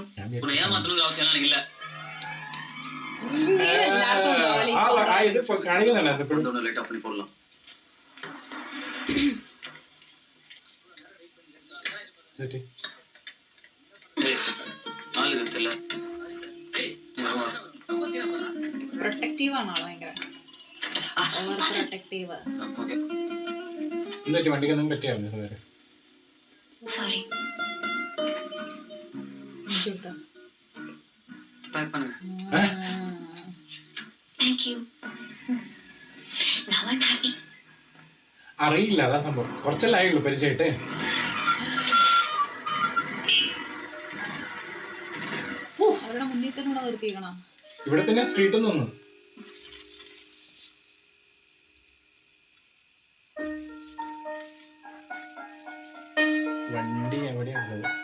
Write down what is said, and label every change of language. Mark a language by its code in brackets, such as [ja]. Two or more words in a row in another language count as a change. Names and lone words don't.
[ta] உன்னை ஏமாத்தணுங்கிற அவசியம் எனக்கு இல்ல. இது காணிக்கல அந்த ஒன்று [en] light off [ta] பண்ணி போடலாம். ஆளு தெரியல. [ml] പ്രൊട്ടക്റ്റീവാണോ ഭയങ്കര [en] over protective. [ml] എന്നിട്ട് വണ്ടിക്കൊന്നും പറ്റിയായിരുന്നു സാർ. [ta] சாரி. பேக் பண்ணுங்க. [en] Thank you. Now I'm happy. [ml] അറിയില്ല അതാ സംഭവം. കുറച്ചല്ലേ ആയുള്ളൂ പരിചയമായിട്ട്. അവരുടെ മുന്നിൽ തന്നെ നിർത്തിക്കണം. ഇവിടെ തന്നെ സ്ട്രീറ്റിൽ നിന്ന് വണ്ടി എവിടെയുള്ളത്?